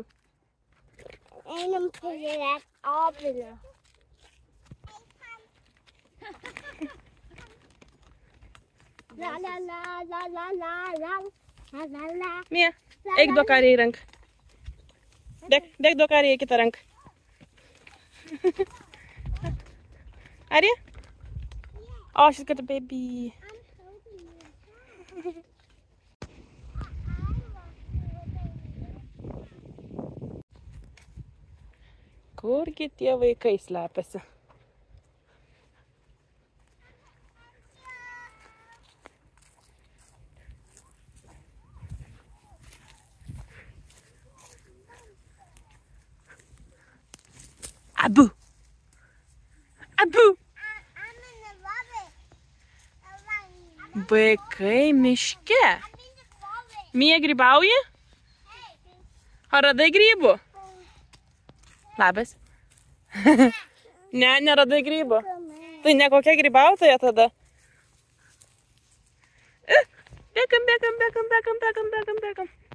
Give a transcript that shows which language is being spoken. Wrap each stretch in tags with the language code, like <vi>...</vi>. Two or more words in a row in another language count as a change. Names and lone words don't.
<lt>Einam pažiūrėti obuolių. La la la la la la la la la la. Mija, eik duok karį į ranką. Bėk duok karį į kitą ranką.</lt> <en>Are you? Oh, she's got a baby. I'm holding you.</en> <lt>Kurgi tie vaikai slepiasi? Abu! Abu!</lt> <en>I'm in the rabbit.</en> <lt>Vaikai miške.</lt> <en>I'm in the rabbit.</en> <lt>Mija, grybauji? Ar radai grybų? Labas. Ne, neradai grybų. Tai ne kokia grybautoja tada. Bėgam.</lt>